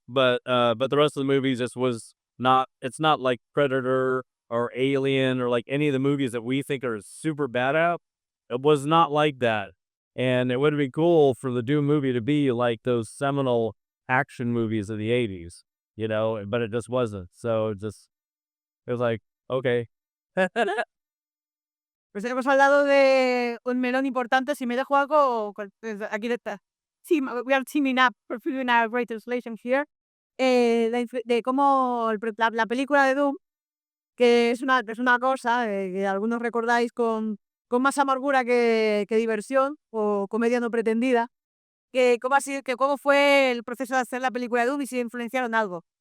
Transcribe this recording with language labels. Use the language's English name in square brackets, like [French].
[English] But the rest of the movie just was not. It's not like Predator or Alien or like any of the movies that we think are super bad at. It was not like that. And it would have been cool for the Doom movie to be like those seminal action movies of the 80s, but it just wasn't. So it was like, okay. [Spanish] Pues hemos hablado de un melón importante. Si me dejo algo, aquí está. [English] Sí, we are teaming up for doing a great translation here. [Spanish] De cómo la película de Doom, que es una cosa que algunos recordáis con más amargura que diversión o comedia no pretendida, que cómo fue el proceso de hacer la película de Doom y si influenciaron algo.